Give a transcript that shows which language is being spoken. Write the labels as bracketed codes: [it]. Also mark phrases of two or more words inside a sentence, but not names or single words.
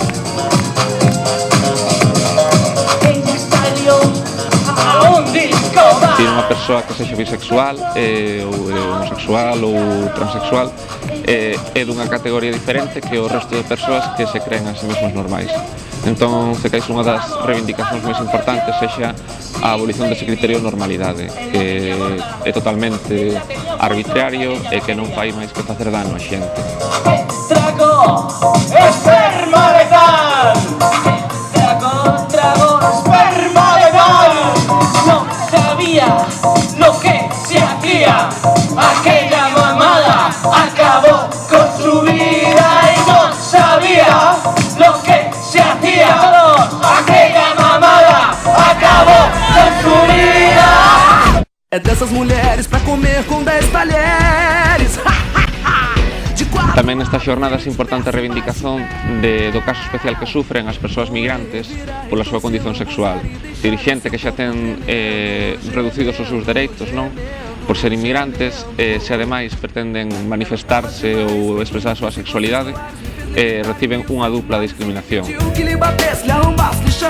[gl] Tiene unha persoa que sexa bisexual, ou homosexual ou transexual, é dunha categoría diferente que o resto de persoas que se creen a si mesmos normais. Entón, cais unha das reivindicacións máis importantes sexa a abolición dese criterio de normalidade, que é totalmente arbitrario e que non fai máis que facer dano a xente. [es] Trago esperma letal. Trago esperma letal. No sabía lo que se hacía. Aquella mamada acabó con su vida y no sabía lo que se hacía. Aquella mamada acabó con su vida. [pt] É dessas mulheres pra comer com 10 talheres. [gl] Tamén nestas xornadas é importante a reivindicación do caso especial que sufren as persoas migrantes pola súa condición sexual. Xente que xa ten reducidos os seus dereitos, non? Por ser inmigrantes, se ademais pretenden manifestarse ou expresar a súa sexualidade, reciben unha dupla discriminación.